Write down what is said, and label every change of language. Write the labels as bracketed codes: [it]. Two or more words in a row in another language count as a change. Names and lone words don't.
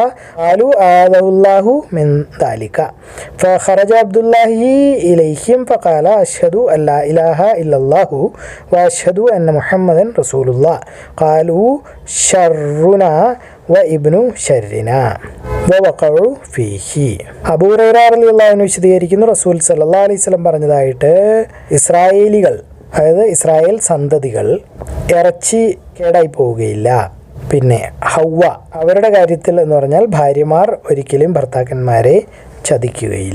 [ar] قالوا آذه الله من ذلك. فخرج عبد الله إليهم فقال أشهد أن لا إله إلا الله وأشهد أن محمدا رسول الله. قالوا شرنا وابن شرنا ووقعوا فيه. [ml] അബൂ ഹുറൈറ [ar] رضي الله عنه [ml] വിശദീകരിക്കുന്നു, റസൂൽ [ar] صلى الله عليه وسلم [ml] പറഞ്ഞതായിട്ട്, ഇസ്രായേലികൾ, അതായത് ഇസ്രായേൽ സന്തതികൾ ഇറച്ചി കേടായി പോവുകയില്ല. പിന്നെ ഹവ്വ, അവരുടെ കാര്യത്തിൽ എന്ന് പറഞ്ഞാൽ ഭാര്യമാർ ഒരിക്കലും ഭർത്താക്കന്മാരെ ചതിക്കുകയില്ല.